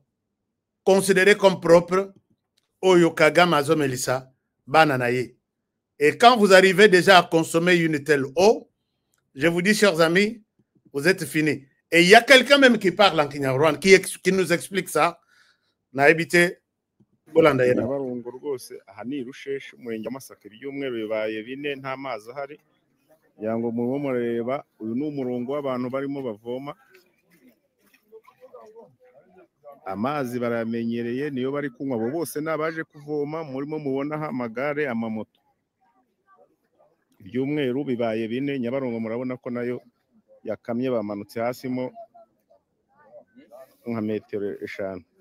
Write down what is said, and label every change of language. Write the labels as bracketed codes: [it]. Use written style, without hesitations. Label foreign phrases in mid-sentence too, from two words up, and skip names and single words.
[fr] Considérée comme propre, Oyokaga Mazomelissa, Bananaye. Et quand vous arrivez déjà à consommer une telle eau, je vous dis, chers amis, vous êtes finis. Et il y a quelqu'un même qui parle en Kinyarwanda, qui nous explique ça. [rw] Naibite. Nyabarongo rwose aha ni Rusheshe umurenge w'Amasaka ibyumweru bibaye 4 nta mazi ahari yango mu mureba uyu ni umurongo w'abantu barimo bavoma amazi baramenyereye niyo bari kunywa abo bose nabaje kuvoma murimo mubona ha amagare amamoto ibyumweru bibaye 4 Nyabarongo murabona ko nayo yakamye bamanutse hasi mo nka metero 5.